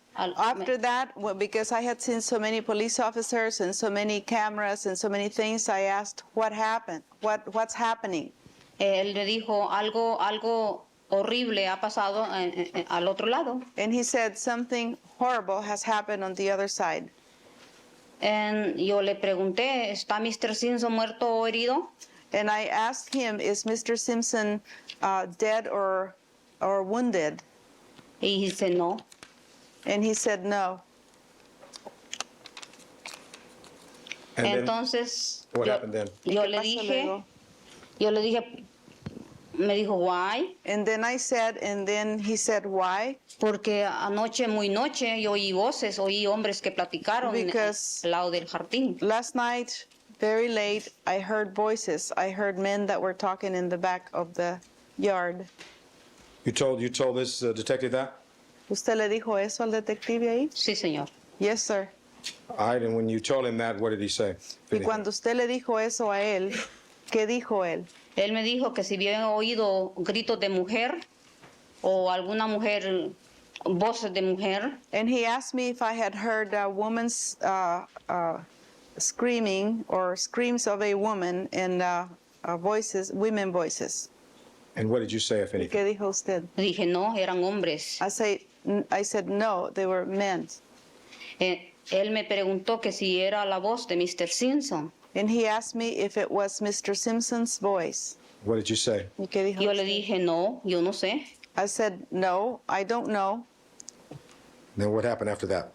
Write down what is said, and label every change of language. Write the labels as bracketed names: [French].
[English] After that, because I had seen so many police officers and so many cameras and so many things, I asked, what happened? What's happening? [Spanish] Él le dijo, algo horrible ha pasado al otro lado. [English] And he said, something horrible has happened on the other side. [Spanish] Yo le pregunté, ¿está Mr. Simpson muerto o herido? [English] And I asked him, is Mr. Simpson dead or wounded? [Spanish] Y dice, no. [English] And he said, no. And then, [Spanish] Entonces, [English] what happened then? [Spanish] yo ¿Qué le pasó dije, luego? me dijo, [English] why? And then I said, and then he said, why? [Spanish] Porque anoche, muy noche, yo oí voces, oí hombres que platicaron [English] Because [Spanish] al lado del jardín. [English] last night, very late, I heard voices. I heard men that were talking in the back of the yard. You told this detective that? [Spanish] ¿Usted le dijo eso al detective ahí? Sí, señor. [English] Yes, sir. All right. And when you told him that, what did he say? [Spanish] Y cuando usted le dijo eso a él, ¿qué dijo él? Él me dijo que si habían oído gritos de mujer o alguna mujer, voces de mujer. [English] And he asked me if I had heard a woman's screaming or screams of a woman and voices, women voices. And what did you say, if anything? [Spanish] ¿Qué dijo usted? Dije, no, eran hombres. [English] I said no, they were men. [Spanish] Él me preguntó que si era la voz de Mr. Simpson. [English] And he asked me if it was Mr. Simpson's voice. What did you say? [Spanish] ¿Y qué dijo Yo le usted? dije, no, yo no sé. [English] I said no, I don't know. Then what happened after that?